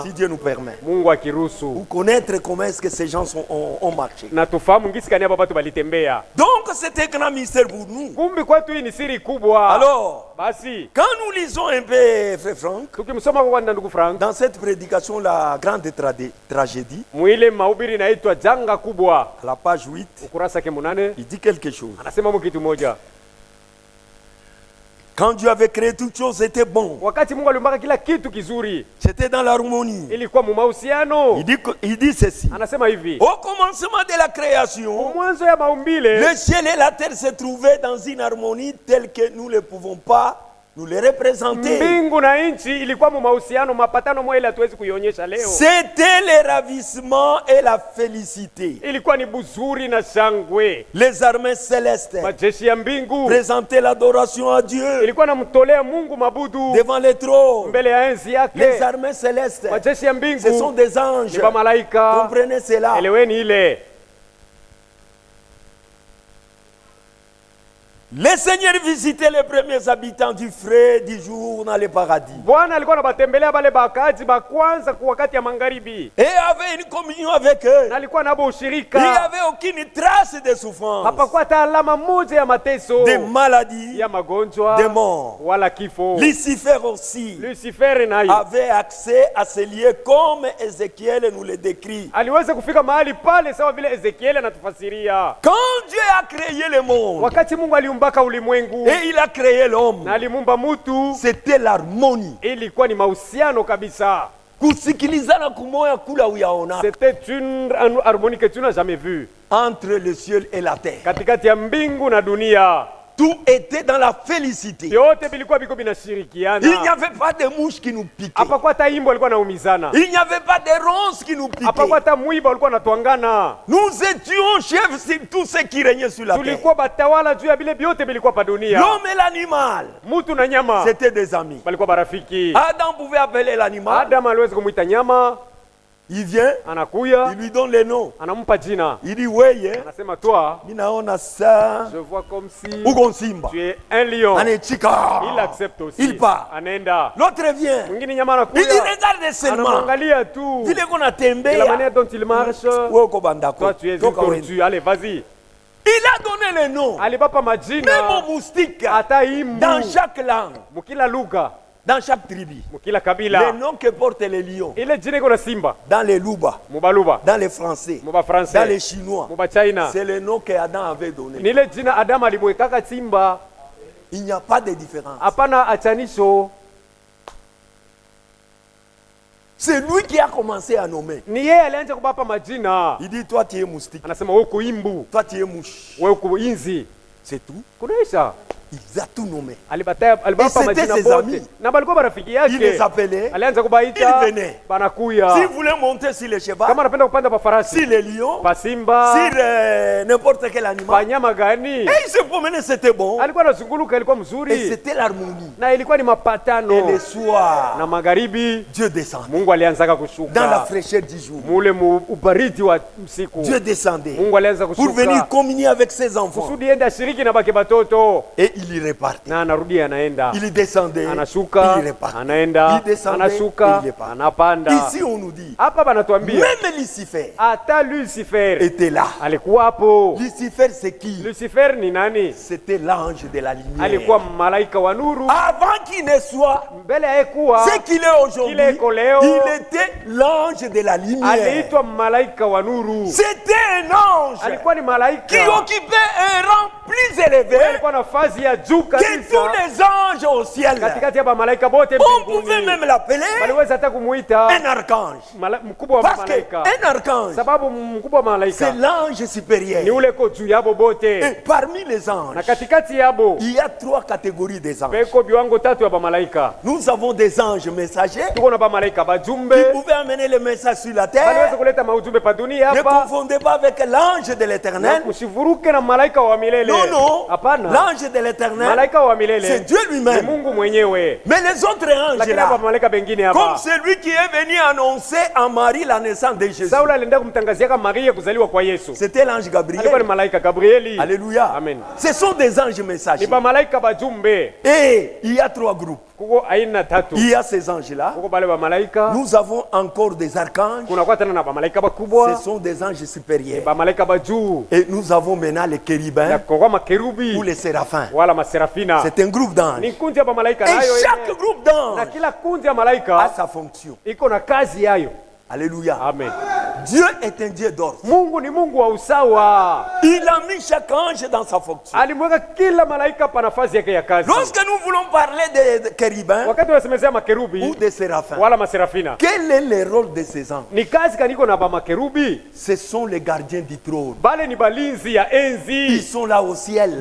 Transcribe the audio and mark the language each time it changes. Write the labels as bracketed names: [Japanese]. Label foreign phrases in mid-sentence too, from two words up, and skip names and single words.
[French] si Dieu nous permet. [Swahili] Mungu akiruhusu. [French] Pour connaître comment est-ce que ces gens ont marché. [Swahili] Na tufahamu ngisi kani hapa watu balitembea. [French] Donc, c'est un grand mystère pour nous. [Swahili] Kumbi kwetu hii ni siri kubwa. [French] Alors, [Swahili] Basi, [French] quand nous lisons un peu, frère Franck, [Swahili] tukimsoma kwa ndugu Frank, [French] dans cette prédication, la grande tragédie, [Swahili] mwile mahubiri inaitwa janga kubwa. [French] à la page 8, [Swahili] Ukurasa ke munane, [French] il dit quelque chose. [Swahili] anasema mu kitu moja. [French] Quand Dieu avait créé toutes choses, c'était bon. [Swahili] Wakati Mungu aliumba kila kitu kizuri, [French] C'était dans l'harmonie. [Swahili] ilikuwa mu mahusiano. [French] Il dit ceci. [Swahili] Anasema hivi, [French] Au commencement de la création, [Swahili] mwanzo ya maumbile, [French] le ciel et la terre se trouvaient dans une harmonie telle que nous ne pouvons pas nous les représenter. [Swahili] mbingu na nchi ilikuwa mu mahusiano, mapatano moja ile hatuwezi kuionyesha leo. [French] C'était le ravissement et la félicité. [Swahili] Ilikuwa ni buzuri na shangwe. [French] Les armées célestes [Swahili] Majeshi ya mbingu [French] présentaient l'adoration à Dieu [Swahili] ilikuwa namtolea Mungu mabudu [French] devant les trônes. [Swahili] mbele ya enzi [French] Les [Swahili] yake. [French] armées célestes, [Swahili] Majeshi ya [French] ce sont [Swahili] mbingu [French] des anges. [Swahili] ni malaika. [French] Comprenez cela. [Swahili] Eleweni ile. [French] Le Seigneur visitait les premiers habitants du frais du jour dans le paradis. [Swahili] Bwana alikuwa anabatembelea bale bakaji ba kwanza kwa wakati ya magharibi. [French] Et avait une communion avec eux. [Swahili] Na alikuwa nabo [French] Il n'y [Swahili] ushirika. [French] avait aucune trace de souffrance, [Swahili] Hapakuwa hata alama moja ya mateso, [French] de maladie, [Swahili] ya magonjwa [French] de mort. [Swahili] wala kifo. [French] Lucifer aussi [Swahili] Lucifer naye [French] avait accès à ces lieux comme Ézéchiel nous le décrit. [Swahili] aliweza kufika mahali pale sawa vile Ezekieli anatufasiria. [French] Quand Dieu a créé le monde [Swahili] Wakati Mungu aliumbaka ulimwengu [French] et il a créé l'homme, [Swahili] na alimuumba mutu, [French] c'était l'harmonie. [Swahili] ilikuwa ni mahusiano kabisa. Kusikilizana kumoya kula uyaona [French] C'était une harmonie que tu n'as jamais vue entre le ciel et la terre. [Swahili] katikati ya mbingu na dunia. [French] Tout était dans la félicité. [Swahili] Vyote vilikuwa viko [French] Il n'y [Swahili] vinashirikiana. [French] avait pas de mouches qui nous piquaient. [Swahili] Hapakuwa hata imbo alikuwa naumizana. [French] Il n'y avait pas de ronces qui nous piquaient. [Swahili] Hapakuwa hata mwiba walikuwa natwangana. [French] Nous étions chefs sur tout ce qui régnait sur la terre. [Swahili] Tulikuwa batawala juu ya vile vyote vilikuwa pa dunia. [French] L'homme et l'animal, [Swahili] Mutu na nyama [French] c'était des amis. [Swahili] walikuwa barafiki. [French] Adam pouvait appeler l'animal. [Swahili] Adam aliweza kumwita nyama, [French] Il vient, [Swahili] anakuya, [French] il lui donne le nom. [Swahili] anampa jina. [French] Il dit, oui, [Swahili] Anasema toi, minaona ça. [French] je vois comme si [Swahili] Ugon Simba. [French] tu es un lion. [Swahili] Anechika. [French] Il accepte aussi. Il part. [Swahili] Anaenda. [French] L'autre vient. [Swahili] Mwingine nyama [French] Il dit, [Swahili] anakuya. [French] regarde seulement. [Swahili] Anamwangalia tu. [French] Vile qu'on a De la manière [Swahili] tembea. [French] dont il marche, [Swahili] Wewe uko bandako. [French] toi tu es une [Swahili] Toka uende. [French] tortue. Allez, vas-y. Il a donné le nom. [Swahili] Alibapa [French] Même [Swahili] majina [French] aux moustiques. [Swahili] hata imbu [French] Dans chaque langue. [Swahili] mukila lugha, [French] Dans chaque tribu. [Swahili] mukila [French] Les [Swahili] kabila. [French] noms que portent les lions. [Swahili] Ile jina iko na simba, [French] Dans les Louba. [Swahili] mubaluba, [French] Dans les Français. [Swahili] muba [French] Dans les [Swahili] français, [French] Chinois. [Swahili] muba china. [French] C'est le nom que Adam avait donné. [Swahili] Ni ile jina Adamu alimwekaka simba, [French] Il n'y a pas de différence. [Swahili] hapana achanisho. [French] C'est lui qui a commencé à nommer. [Swahili] Ni yeye alianza kubapa majina. [French] Il dit, toi tu es moustique. [Swahili] Anasema wewe uko imbu, [French] Toi tu es mouche. [Swahili] wewe uko inzi. [French] C'est tout. [Swahili] Kunaisha. [French] Il a tout nommé. [Swahili] Alibapa [French] Et c'était [Swahili] majina [French] ses [Swahili] bote. [French] amis. [Swahili] Na balikuwa marafiki [French] Il les [Swahili] yake. [French] appelait. [Swahili] Alianza kubaita, [French] Il venait. [Swahili] banakuya. [French] Si vous voulez monter sur les chevaux, [Swahili] Kama anapenda kupanda pa farasi, [French] sur les lions, [Swahili] pa simba, [French] sur n'importe quel [Swahili] pa [French] animal. [Swahili] nyama gani, [French] Et il se promenait, c'était bon. [Swahili] alikuwa anazunguluka, ilikuwa [French] Et [Swahili] mzuri [French] c'était l'harmonie. [Swahili] na ilikuwa ni [French] Et [Swahili] mapatano. [French] le soir, [Swahili] Na magharibi [French] Dieu descendait. [Swahili] Mungu alianzaka [French] Dans la [Swahili] kushuka [French] fraîcheur du jour, [Swahili] mule ubaridi wa usiku. [French] Dieu descendait [Swahili] Mungu alianza [French] pour venir [Swahili] kushuka [French] communier avec ses enfants. [Swahili] kusudi ende ashiriki na bake batoto. [French] Et il repartait. [Swahili] na anarudi anaenda, [French] Il descendait, [Swahili] anashuka [French] il repartait. [Swahili] anaenda, [French] Il descendait, [Swahili] anashuka [French] il repartait. [Swahili] anapanda. [French] Ici, on nous dit, [Swahili] Hapa banatuambia [French] même Lucifer [Swahili] hata Lucifer [French] était là. [Swahili] alikuwa hapo. [French] Lucifer, c'est qui? [Swahili] Lucifer ni nani? [French] C'était l'ange de la lumière. [Swahili] Alikuwa malaika wa nuru. [French] Avant qu'il ne soit [Swahili] Mbele ya kuwa [French] ce qu'il est aujourd'hui, [Swahili] kile iko leo, [French] il était l'ange de la lumière. [Swahili] aliitwa malaika wa nuru. [French] C'était un ange [Swahili] Alikuwa ni malaika [French] qui occupait un rang plus élevé [Swahili] alikuwa nafasi ya juu [French] que [Swahili] kabisa [French] tous les anges au ciel. [Swahili] katikati ya malaika bote [French] On pouvait [Swahili] mbinguni. [French] même l'appeler [Swahili] Waliweza hata kumuita [French] un archange. [Swahili] mkubwa wa [French] Parce [Swahili] malaika, [French] qu'un archange, [Swahili] sababu mkubwa wa [French] c'est [Swahili] malaika [French] l'ange [Swahili] ni [French] supérieur. [Swahili] ule ko juu yabo [French] Et [Swahili] bote, [French] parmi les [Swahili] na [French] anges, [Swahili] katikati yabo [French] il y a 3 catégories des anges. [Swahili] beko viwango tatu ya bamalaika. [French] Nous avons des anges messagers [Swahili] Tuko na bamalaika [French] qui [Swahili] bajumbe [French] pouvaient amener les messages sur la [Swahili] baliweza [French] terre. [Swahili] kuleta maujumbe pa dunia [French] Ne [Swahili] hapa. [French] confondez pas avec l'ange de l'éternel. [Swahili] Msivuruke na malaika wa milele. [French] Non, non. [Swahili] Hapana, [French] L'ange de l'éternel, [Swahili] malaika wa [French] c'est [Swahili] milele [French] Dieu [Swahili] ni [French] lui-même. [Swahili] Mungu mwenyewe, [French] Mais les autres anges [Swahili] lakini hapa [French] là, [Swahili] malaika bengine [French] comme [Swahili] hapa, [French] celui qui est venu annoncer à Marie la naissance de Jésus, [Swahili] Saula alienda kumtangazia kama Maria kuzaliwa kwa Yesu, [French] c'était l'ange [Swahili] alikuwa ni [French] Gabriel. [Swahili] malaika Gabrieli. [French] Alléluia. [Swahili] Amen. [French] Ce sont des anges [Swahili] Ni [French] messagers. [Swahili] bamalaika bajumbe. [French] Et il y a 3 groupes. [Swahili] Kuko aina tatu. [French] Il y a ces anges-là. [Swahili] Kuko bale bamalaika, [French] Nous avons encore des archanges. [Swahili] kuna kwa tena na bamalaika [French] Ce [Swahili] bakubwa, [French] sont des anges supérieurs. [Swahili] bamalaika bajuu, [French] Et nous avons maintenant les [Swahili] na [French] chérubins [Swahili] kwa [French] ou [Swahili] makerubi [French] les séraphins. [Swahili] wala maserafina. [French] C'est un groupe d'anges. [Swahili] Ni kundi ya bamalaika [French] Et [Swahili] nayo [French] chaque [Swahili] ine. [French] groupe [Swahili] Na [French] d'anges [Swahili] kila kundi ya [French] a [Swahili] malaika [French] sa fonction. [Swahili] iko na kazi yayo. [French] Alléluia. [Swahili] Amen. [French] Dieu est un Dieu d'ordre. [Swahili] Mungu ni Mungu wa usawa. [French] Il a mis chaque ange dans sa fonction. [Swahili] Alimweka kila malaika pa nafasi yake ya kazi. [French] Lorsque nous voulons parler des chérubins [Swahili] Wakati wasemezea [French] ou [Swahili] makerubi [French] des séraphins, [Swahili] wala maserafina, [French] quel est le rôle de ces anges? [Swahili] ni kazi kaniko na ba makerubi? [French] Ce sont les gardiens du trône. [Swahili] Bale ni balinzi ya [French] Ils [Swahili] enzi, [French] sont là au ciel.